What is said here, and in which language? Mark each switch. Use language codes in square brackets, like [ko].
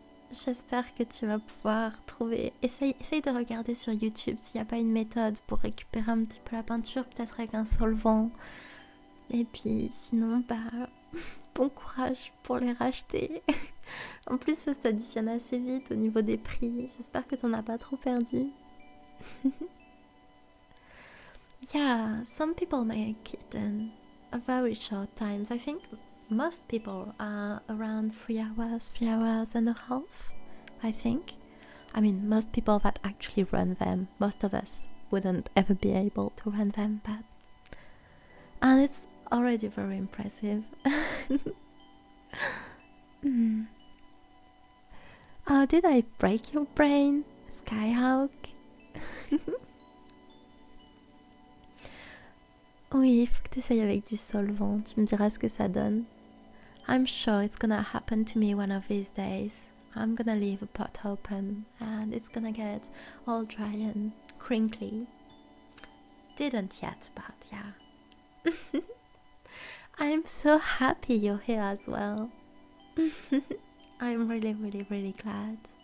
[fr] J'espère que tu vas pouvoir trouver... Essaye de regarder sur YouTube s'il n'y a pas une méthode pour récupérer un petit peu la peinture, peut-être avec un solvant. Et puis sinon, bon courage pour les racheter. En plus, ça s'additionne assez vite au niveau des prix. J'espère que t'en as pas trop perdu. [en] Yeah, some people make it in a very short times. I think most people are around 3 hours and a half, I think. I mean, most people that actually run them, most of us wouldn't ever be able to run them, but... And it's already very impressive. Oh, did I break your brain, Skyhawk? [fr] Oui, il faut que tu essayes avec du solvant. Tu me diras ce que ça donne. [en] I'm sure it's gonna happen to me one of these days. I'm gonna leave a pot open and it's gonna get all dry and crinkly. Didn't yet, but yeah. I'm so happy you're here as well. I'm really glad.